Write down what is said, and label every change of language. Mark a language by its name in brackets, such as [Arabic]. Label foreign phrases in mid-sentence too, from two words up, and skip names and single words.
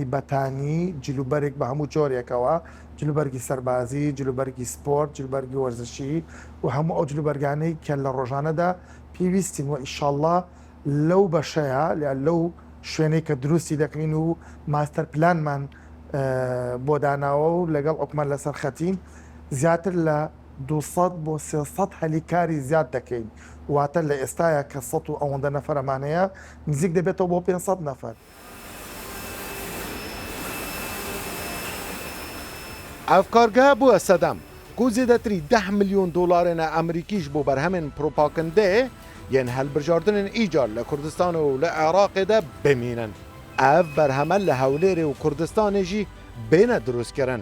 [Central Kurdish] بەتانی جلوبەرێک بە هەموو جۆرێکەوە جلوبەرگی سەربازی جلوبەرگی سپۆرت جلوبەرگی وەرزشی و هەموو ئەو جلوبەرگانەی کە لە ڕۆژانەدا پێویستین و ئیشەڵڵا لەو بەشەیە لەو شوێنەی کە دروستی دەکەین و ماستەر پلانمان بۆ داناوە و لەگەڵ ئۆکمان لەسەر خەتین زیاتر لە 200 بۆ 300 هەلیکاری زیاد دەکەین واتە لە ئێستاە کە 100 و ئەوەندە نەفەرمانەیە نزیک دەبێتەوە بۆ 500 نەفەر. [Kurdish] Ev kargehe bûye sedem ku zêdetirî 10 milyon dolarên Emerîkî ji bo berhemên propagandê yên helbijardinên îcar li Kurdistan û li Iraqê de bimînin. Ev berheme li Hewlêrê û Kurdistanê jî bêne drûstkirin.